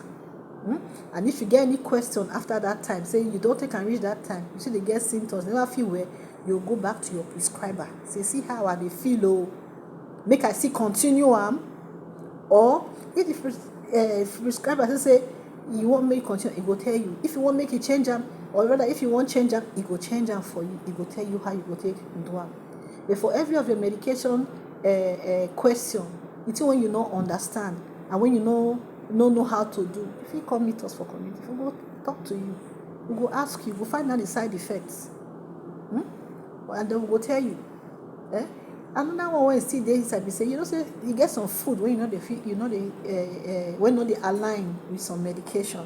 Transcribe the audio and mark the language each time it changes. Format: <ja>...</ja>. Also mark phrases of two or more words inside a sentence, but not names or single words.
<pcm>And if you get any question after that time, say you don't take and reach that time, you see they get symptoms, never feel well, you go back to your prescriber, say see how I dey feel, oh, make I still continue am, or if the prescriber say you want make you continue, he go tell you. If you want make you change am, or rather if you want change am, he go change am for you. He go tell you how you go take do am. But for every of your medication question, it's when you don't understand and when you know how to do, if you come meet us for community, we go talk to you, we go ask you, we go find out the side effects, and then we go tell you. Another one when still dey inside be say, you know, say you get some food when you know they feel, you know they when not they align with some medication.</pcm>